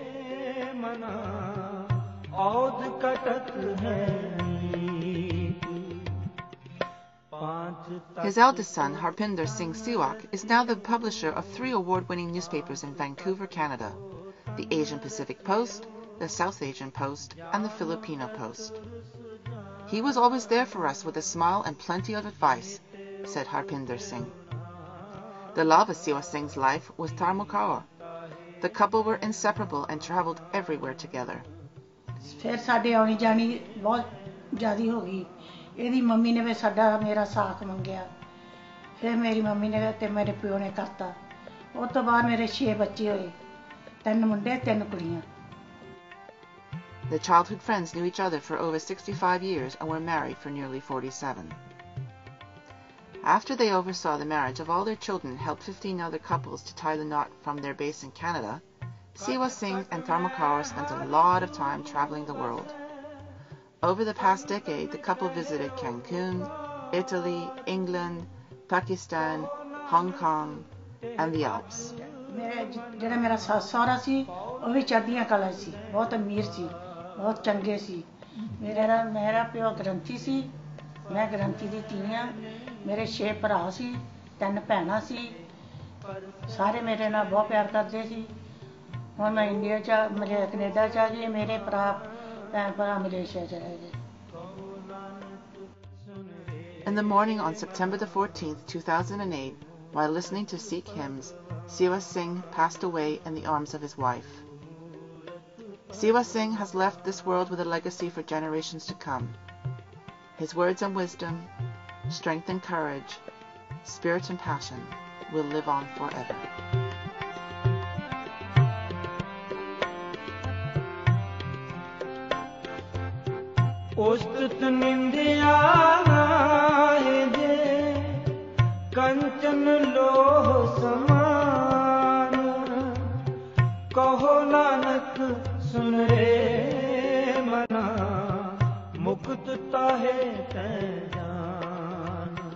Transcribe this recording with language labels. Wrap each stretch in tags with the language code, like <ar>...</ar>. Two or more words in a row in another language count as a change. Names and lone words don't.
<en>His eldest son, Harpinder Singh Siwak, is now the publisher of 3 award-winning newspapers in Vancouver, Canada: the Asian Pacific Post, the South Asian Post, and the Filipino Post. "He was always there for us with a smile and plenty of advice," said Harpinder Singh. The love of Siwa Singh's life was Tharmal Kaur. The couple were inseparable and traveled everywhere together.</en> <pa>ਫਿਰ ਸਾਡੇ ਆਉਣੀ ਜਾਣੀ ਬਹੁਤ ਜ਼ਿਆਦੀ ਹੋ ਗਈ। ਇਹਦੀ ਮੰਮੀ ਨੇ ਵੀ ਸਾਡਾ ਮੇਰਾ ਸਾਥ ਮੰਗਿਆ, ਫਿਰ ਮੇਰੀ ਮੰਮੀ ਨੇ ਤੇ ਮੇਰੇ ਪਿਓ ਨੇ ਕਰਤਾ। ਉਸ ਤੋਂ ਬਾਅਦ ਮੇਰੇ 6 ਬੱਚੇ ਹੋਏ, 3 ਮੁੰਡੇ 3 ਕੁੜੀਆਂ।</pa> <en>The childhood friends knew each other for over 65 years and were married for nearly 47. After they oversaw the marriage of all their children and helped 15 other couples to tie the knot from their base in Canada, Siwa Singh and Tharmal Kaur spent a lot of time traveling the world. Over the past decade, the couple visited Cancun, Italy, England, Pakistan, Hong Kong, and the Alps.</en> <pa>ਜਿਹੜਾ ਮੇਰਾ ਸੱਸ ਸਹੁਰਾ ਸੀ ਉਹ ਵੀ ਚੜ੍ਹਦੀਆਂ ਕਲਾ ਸੀ, ਬਹੁਤ ਅਮੀਰ ਸੀ, ਬਹੁਤ ਚੰਗੇ ਸੀ। ਮੇਰਾ ਪਿਓ ਗ੍ਰੰਥੀ ਸੀ, ਮੈਂ ਗ੍ਰੰਥੀ ਦੀ ਧੀ ਹਾਂ। ਮੇਰੇ 6 ਭਰਾ ਸੀ, 3 ਭੈਣਾਂ ਸੀ, ਸਾਰੇ ਮੇਰੇ ਨਾਲ ਬਹੁਤ ਪਿਆਰ ਕਰਦੇ ਸੀ। ਹੁਣ ਮੈਂ ਇੰਡੀਆ 'ਚ ਕੈਨੇਡਾ 'ਚ ਆ ਗਈ, ਮੇਰੇ ਭੈਣ ਭਰਾ ਮਲੇਸ਼ੀਆ 'ਚ ਰਹਿ ਗਏ।</pa> <en>In the morning on September the 14th, 2008, while listening to Sikh hymns, Siwa Singh passed away in the arms of his wife. Siwa Singh has left this world with a legacy for generations to come. His words and wisdom, strength and courage, spirit and passion will live on forever.</en> <pa>ਉਸਤਤ ਨਿੰਦਿਆ ਜੇ ਕੰਚਨ ਲੋਹ ਸਮਾਨ, ਕਹੋ ਨਾਨਕ ਸੁਣ ਰੇ ਮਨਾ, ਮੁਕਤ ਤਾਹੇ ਤੈ ਜਾਨ।</pa>